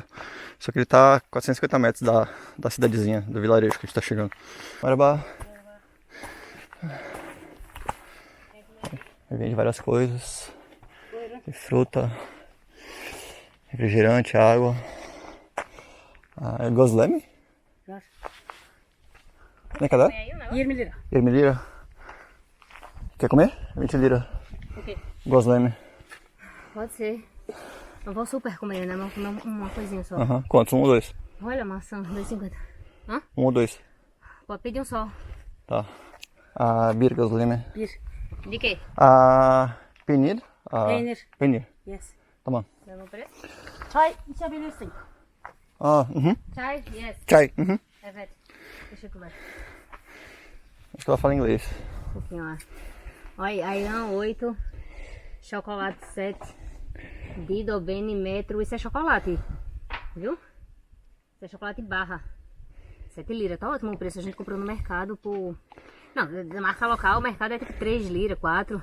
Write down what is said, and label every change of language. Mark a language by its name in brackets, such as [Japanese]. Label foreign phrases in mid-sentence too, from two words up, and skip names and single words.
[Portuguese] Só que ele tá a 450 metros da cidadezinha, do vilarejo que a gente tá chegando. Marabá. Aí vende várias coisas. Tem fruta, refrigerante, água. Ah, é Gosleme? [Turkish] Ne kadar? 20 lira. 20 lira. [Portuguese] Quer comer? 20 lira. O quê? Gosleme. Pode ser. Não vou super comer, né? Vou comer uma coisinha só. Aham. Quantos? Um ou dois? Olha a maçã, 2,50. Hã? Um ou dois. Pode pedir um só. Tá. A [Turkish] bir Gosleme. Bir. [Portuguese] De quê? [Turkish] A peynir. Peynir. Peynir. [English] Yes. [Turkish] Tamam. [Portuguese] Mesmo preço? [Turkish] Çay içebilirsin. [English] Chai? Yes. [Turkish] Chai. Evet. Teşekkürler. [Portuguese] Acho que ela fala inglês. Assim, ó. Olha, Ayran 8, chocolate 7, Dido Bene metro. Isso é chocolate, viu? Isso é chocolate barra. 7 liras, tá ótimo o preço. A gente comprou no mercado por... Não, da marca local o mercado é tipo 3 liras, 4.